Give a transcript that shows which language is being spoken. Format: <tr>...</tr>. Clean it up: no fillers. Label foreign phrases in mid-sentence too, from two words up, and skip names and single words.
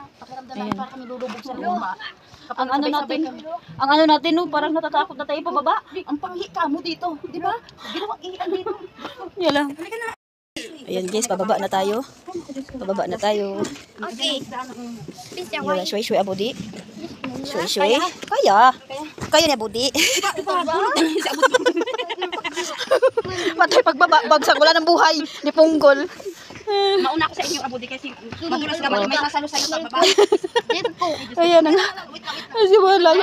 <tl>Pakiramdam namin parang kami lulubog sa lupa. Ang ano natin, no, parang natatakot na tayo pababa. Ang panghi ka mo dito, di ba? Ginawang iyan dito. Yan lang. Ayan guys, pababa na tayo. Pababa na tayo. Okay. Yun,</tl> <ar>shway-shway abudi. Shway-shway.</ar> <tl>Kaya. Kaya niya abudi. Patay pagbaba, bagsak, wala ng buhay. Ni punggol. Mauna ako sa inyo, Abudi, kasi madulas ka, may sasalo sa'yo sa baba. Ayan na nga. Kasi layo.</tl>